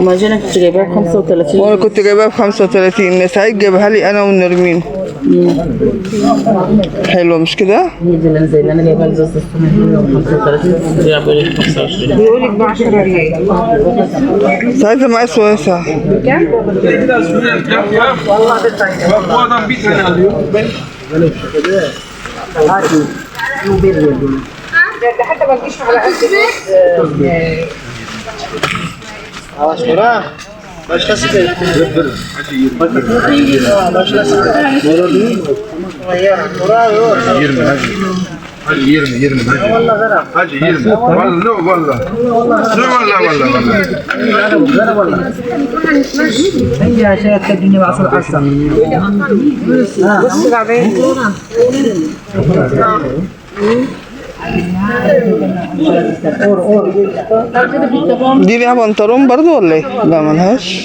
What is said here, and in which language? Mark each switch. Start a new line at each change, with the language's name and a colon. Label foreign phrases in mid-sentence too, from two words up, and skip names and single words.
Arabic: ما جينا كنت جايباها ب 35. وانا كنت جايباها ب 35 سعيد جابها لي انا ونرمين. حلوه مش كده؟ هي دي اللي زي اللي انا جايبها لزوز السنه دي 35 ريال بقول لك 25. بيقول لك ب 10 ريال. ساعتها مقاس واسع.
Turkish: Bak bu adam bir tane alıyor. Ben
Arabic: حتى ما تجيش على قد
Turkish: hadi 20 hadi. Hadi 20. Vallahi no vallahi. No vallahi.
Arabic: هي شايف الدنيا بعصر أحسن. بص بعدين دي ليها بنطلون برضو ولا ايه؟ لا ملهاش.